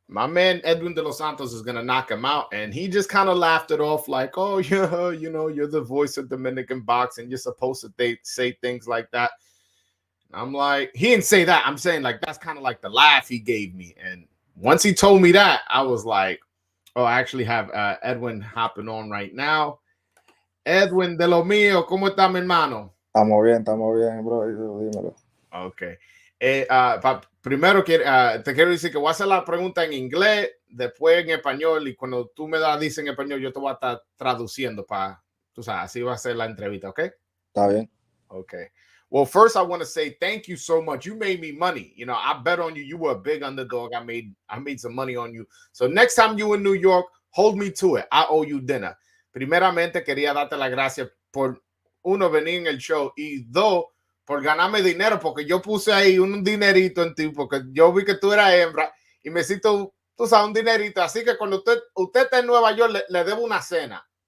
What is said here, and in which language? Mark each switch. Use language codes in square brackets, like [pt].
[en] My man Edwin de los Santos is gonna knock him out, and he just kind of laughed it off like, "Oh yeah, you're the voice of Dominican boxing. You're supposed to say things like that." I'm like, he didn't say that. I'm saying like that's kind of like the laugh he gave me, and once he told me that, I was like, oh, I actually have Edwin hopping on right now. [es] Edwin, de lo mío, ¿cómo está, mi hermano? Estamos bien, bro. Dímelo. [en] Ok. [es] Primero te quiero decir que voy a hacer la pregunta en inglés, después en español, y cuando tú me la dices en español, yo te voy a estar traduciendo tú sabes, así va a ser la entrevista, ¿ok? Está bien. [en] Okay. Well, first I want to say thank you so much. You made me money. I bet on you. You were a big underdog. I made some money on you. So next time you in New York, hold me to it. I owe you dinner. [es] Primeramente quería darte las gracias por uno venir en el show y dos por ganarme dinero porque yo puse ahí un dinerito en ti porque yo vi que tú eras hembra y me hiciste, tú sabes, un dinerito. Así que cuando usted está en Nueva York le debo una cena.